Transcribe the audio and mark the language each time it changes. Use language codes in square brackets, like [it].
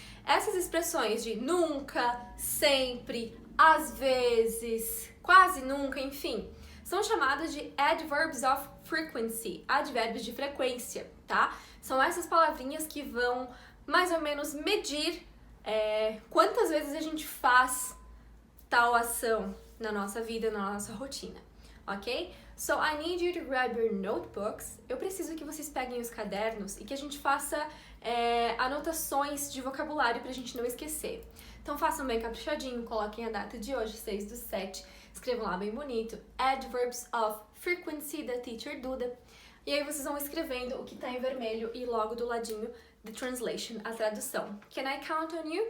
[pt] Essas expressões de nunca, sempre, às vezes, quase nunca, enfim, são chamadas de adverbs of frequency, advérbios de frequência, tá? São essas palavrinhas que vão mais ou menos medir quantas vezes a gente faz tal ação na nossa vida, na nossa rotina, ok? [en] So I need you to grab your notebooks. [pt] Eu preciso que vocês peguem os cadernos e que a gente faça anotações de vocabulário pra gente não esquecer. Então façam bem caprichadinho, coloquem a data de hoje, 6/7, escrevam lá bem bonito. Adverbs of frequency da Teacher Duda. E aí vocês vão escrevendo o que tá em vermelho e logo do ladinho [en] the translation, [pt] a tradução. [en] Can I count on you?